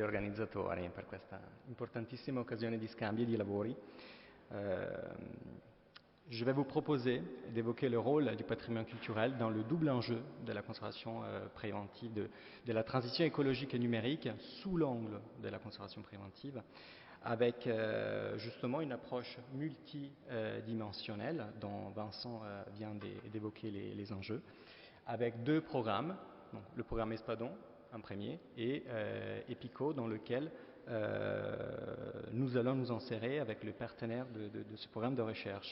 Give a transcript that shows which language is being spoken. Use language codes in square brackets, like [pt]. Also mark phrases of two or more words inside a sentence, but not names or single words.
[it] organizzatori per questa importantissima occasione di scambio et di lavori. [fr] Je vais vous proposer d'évoquer le rôle du patrimoine culturel dans le double enjeu de la conservation préventive, de la transition écologique et numérique sous l'angle de la conservation préventive, avec justement une approche multidimensionnelle dont Vincent vient d'évoquer les enjeux, avec deux programmes, donc le programme Espadon, un premier, et EPICO, dans lequel nous allons nous insérer avec le partenaire de ce programme de recherche.